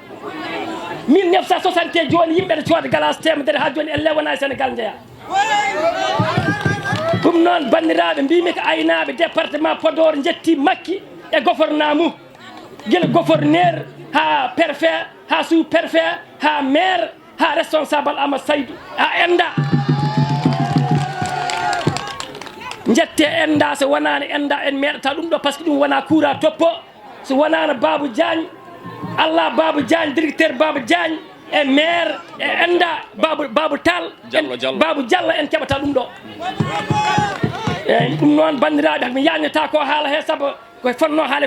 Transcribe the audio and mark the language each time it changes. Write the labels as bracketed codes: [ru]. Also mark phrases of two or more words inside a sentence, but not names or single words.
[ff] 1960 joni yimɓe ɗo cooda galas temedere ha joni elle wona Sénégal jeeya ɗum noon bandiraɓe mbimi ko aynaɓe département Podor jetti makki e gouverneur mum guila gouverneur ha préfet ha [fr] sous préfet [ff] ha maire ha responsable Amadou Saydou ha enda jette enda so wonano enda en meɗata ɗum ɗo [fr] par ce que [ff] ɗum wona courant toppo so wonano Babou Diagne Allah Babou Diagne directeur Babou Diagne e maire e enda Babou Tall Babou Diallo en keɓata ɗum ɗo eyyi ɗum noon bandiraɓe mi yannata ko haala he saabu koye fonno haale